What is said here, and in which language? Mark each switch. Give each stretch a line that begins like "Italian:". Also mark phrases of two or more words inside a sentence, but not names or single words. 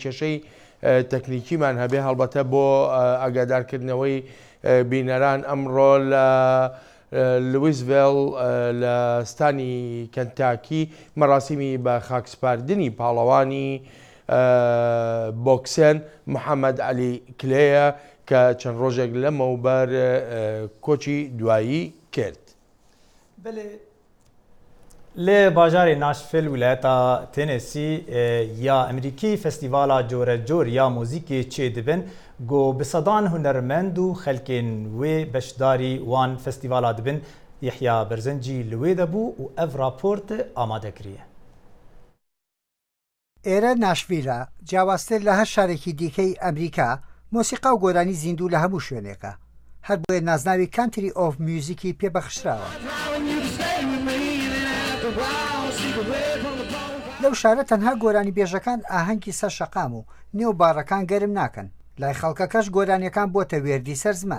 Central Kurdish: کێشەی تەکنیکیمان هەبێ هەڵبەتە بۆ ئاگادارکردنەوەی بینەران ئەمڕۆ لە لویزڤێڵ لە ستانی کەنتاکی مەراسیمی بە خاکسپاردنی پاڵەوانی بۆکسێن محەممەد علی کلەیە کە چەند ڕۆژێک لەمەوبەر کۆچی دوایی کرد.
Kurdish: لێ باژارê ناشڤیل ویلایەتا تێنێسی یا ئەمریکی فستیڤالا جۆرەجۆر یا مۆزیکê çê dibin got bi sedan hunermend û xelkên wê beşdarî wan festîvala dibin. Yehya Berzencî li wê de bû û ev raport amade kiriye.
Central Kurdish: ئێرە ناشڤیلە جیاوازتر لە هەر شارێکی دیکەی ئەمریکا مۆسیقا و گۆرانی زیندوو لە هەموو شوێنێکە، هەر بۆیە نازناوی کانتری ئۆف میوزیکی پێبەخشراوە. لەو شارە تەنها گۆرانی بێژەکان ئاهەنگی سەر شەقام و نێو باڕەکان گەرم ناکەن، لای خەڵکەکەش گۆرانیەکان بۆتە وێردی سەر زمان.